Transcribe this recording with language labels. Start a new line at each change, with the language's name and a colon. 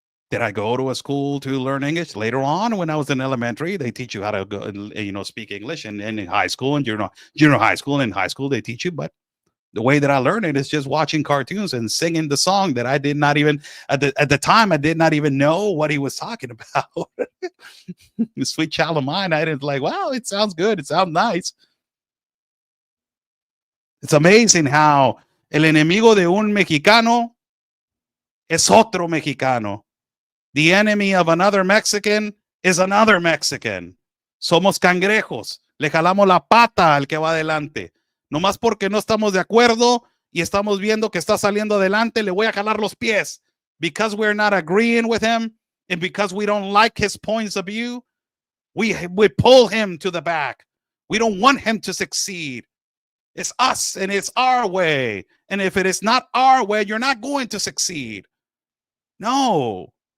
English: Did I go to a school to learn English? Later on, when I was in elementary, they teach you how to go, speak English, and in high school and junior high school and high school, they teach you. But the way that I learned it is just watching cartoons and singing the song that I did not even at the time I did not even know what he was talking about. The Sweet Child of Mine. I didn't like, wow, it sounds good. It sounds nice. It's amazing how
Spanish: el enemigo de un mexicano es otro mexicano.
English: The enemy of another Mexican is another Mexican.
Spanish: Somos cangrejos. Le jalamos la pata al que va adelante. Nomás porque no estamos de acuerdo y estamos viendo que está saliendo adelante, le voy a jalar los pies.
English: Because we're not agreeing with him and because we don't like his points of view, we pull him to the back. We don't want him to succeed. It's us and it's our way. And if it is not our way, you're not going to succeed. No.